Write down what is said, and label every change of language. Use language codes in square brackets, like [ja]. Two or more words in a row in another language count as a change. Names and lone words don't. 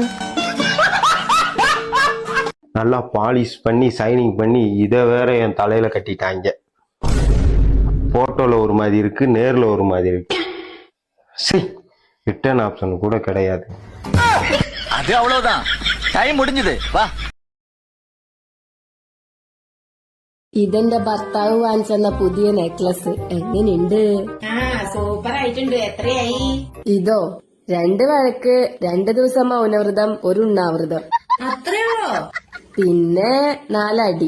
[ta] நல்லா பாலிஷ் பண்ணி சைனிங் பண்ணி இதை வேற என் தலையில கட்டிட்டாங்க. போட்டோல ஒரு மாதிரி இருக்கு, நேர்ல ஒரு மாதிரி இருக்கு. சரி, [en] return option [ta] கூட கிடையாது. அது அவ்வளவுதான், டைம் முடிஞ்சது. வா. [ml] ഇതെന്റെ ഭർത്താവ് വാങ്ങിച്ചെന്ന പുതിയ നെക്ലസ് എങ്ങനെയുണ്ട്? സൂപ്പർ ആയിട്ടുണ്ട്. എത്രയായി? ഇതോ 2 വഴക്ക്, 2 ദിവസം മൗനവ്രതം, 1 ഉണ്ണാവൃതം. അത്രയുള്ളോ? പിന്നെ 4 അടി.